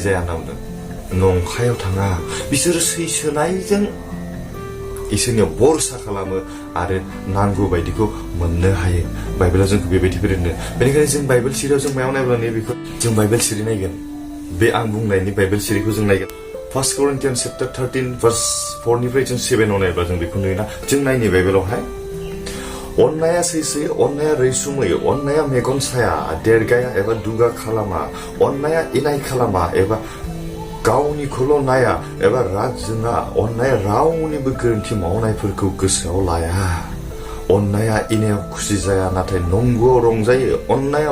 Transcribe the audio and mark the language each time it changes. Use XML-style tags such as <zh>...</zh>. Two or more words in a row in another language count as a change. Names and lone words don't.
<brx>जाया होनना बुंदों नंखायाव थाङा बिसोरो सैसोनायजों इसोरनियाव भरसा खालामो आरो नांगौ बायदिखौ मोननो हायो बाइबेलाव जोंखौ बेबायदि फोरोंदों बेनिखायनो जों बाइबेल सिरियाव जों मायाव नायब्ला बेखौ जों बाइबेल सिरि नायगोन बे आं बुंनायनि बाइबेल सिरिखौ जों नायगोन 1 Corinthians chapter 13 verse 4 निफ्राय जों 7 आव नायब्ला जों बेखौ नुयोना जों नायनि बाइबेलावहाय अननाया सैसोयो अननाया रैसुमै अननाया मेगन साया देरगाया एबा दुगा खालामा अननाया इनाय खालामा एबा गावनिखौल' नाया एबा राग जोङा अननाया रावनिबो गोरोन्थि मावनायफोरखौ गोसोआव लाया अननाया इनायाव खुसि जाया नाथाय नंगौआव रंजायो अननाया</brx>